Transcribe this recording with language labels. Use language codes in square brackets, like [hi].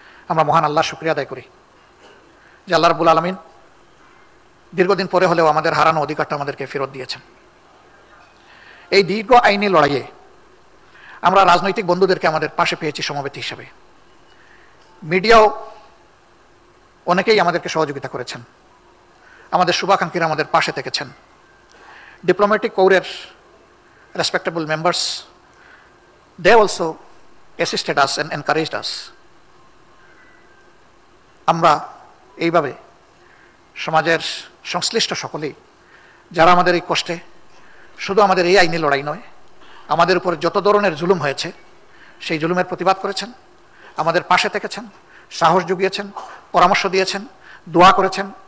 [bn] আমরা মহান আল্লাহর শুকরিয়া আদায় করি যে আল্লাহ রাব্বুল আলামিন দীর্ঘদিন পরে হলেও আমাদের হারানো অধিকারটা আমাদেরকে ফেরত দিয়েছেন। এই দীর্ঘ আইনি লড়াইয়ে আমরা রাজনৈতিক বন্ধুদেরকে আমাদের পাশে পেয়েছি সমবেত হিসেবে। মিডিয়াও অনেকেই আমাদেরকে সহযোগিতা করেছেন, আমাদের শুভাকাঙ্ক্ষীরা আমাদের পাশে থেকেছেন। [en] Diplomatic কোরের respectable members, they also assisted us and encouraged us. [bn] আমরা এইভাবে সমাজের সংশ্লিষ্ট সকলেই যারা আমাদের এই কষ্টে, শুধু আমাদের এই আইনি লড়াই নয়, আমাদের উপর যত ধরনের জুলুম হয়েছে সেই জুলুমের প্রতিবাদ করেছেন, আমাদের পাশে থেকেছেন, সাহস জুগিয়েছেন, পরামর্শ দিয়েছেন, দোয়া করেছেন।